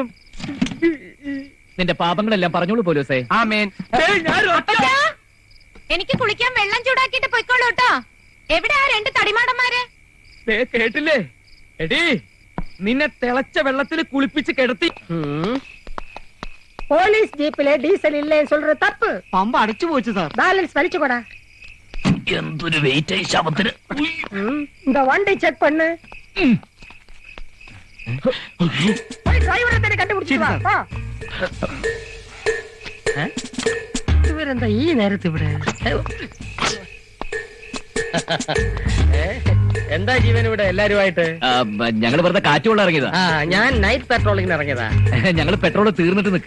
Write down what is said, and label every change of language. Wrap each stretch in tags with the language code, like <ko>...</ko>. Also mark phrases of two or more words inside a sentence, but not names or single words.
<ml>നിന്റെ പാപങ്ങളെല്ലാം പറഞ്ഞോളൂ പൗലോസേ. ആമേൻ. ഞാൻ അപ്പച്ചാ, എനിക്ക് കുളിക്കാൻ വെള്ളം ചൂടാക്കിയിട്ട് പൊയ്ക്കോളൂ കേട്ടോ. എവിടെ ആ രണ്ട് തടിമാടന്മാര്? കേട്ടില്ലേ? എടീ, നിന്നെ തിളച്ച വെള്ളത്തിൽ കുളിപ്പിച്ച് കിടത്തി.</ml> <ta>போலீஸ் ஜீப்ல டீசல் இல்லைன்னு சொல்ற தப்பு. பம்ப அடைச்சு போச்சு சார். பேலன்ஸ் வலிச்சுக்கோடா.</ta> <ml>എന്തൊരു വെയിറ്റ് ആയി ശവത്തിന്.</ml> <ta>இந்த வண்டி செக் பண்ணு. போய் டிரைவரை தேடி கண்டுபிடிச்சிட்டு வா. போ.</ta> <ml>ഇവരെന്താ ഈ നേരത്ത് ഇവിടെ? എന്താ ജീവൻ ഇവിടെ എല്ലാരുമായിട്ട്? ഞങ്ങള് വെറുതെ കാറ്റുകൊള്ള ഇറങ്ങിയതാ. ഞാൻ</ml> <en>night patrolling</en> <ml>ഇറങ്ങിയതാ. ഞങ്ങള് പെട്രോൾ തീർന്നിട്ട് നിൽക്കുക.</ml>